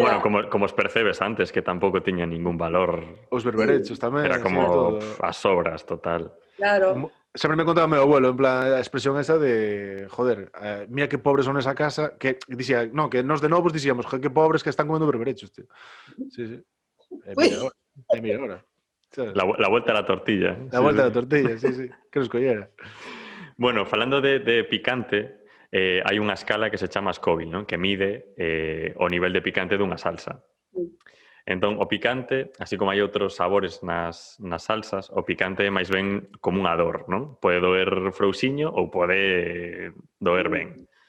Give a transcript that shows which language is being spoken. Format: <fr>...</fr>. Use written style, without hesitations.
<gl>Bueno, como os percebes antes, que tampouco tiña ningún valor. Os berberechos tamén. Era como as sobras, total. Claro. Sempre me contaba meu abuelo, en plan, a expresión esa de, joder, mira que pobres son esa casa, que dicía, no, que nos de novos dicíamos, que pobres que están comendo berberechos, tío. Sí. Mira ahora.</gl> <es>La vuelta a la tortilla. La vuelta a la tortilla, sí.</es> <gl>Que nos collera. Bueno, falando de picante, hai unha escala que se chama Scoville, non? Que mide o nivel de picante dunha salsa. Entón, o picante, así como hai outros sabores nas salsas, o picante é máis ben como unha dor, non? Pode doer frouxiño ou pode doer ben.</gl>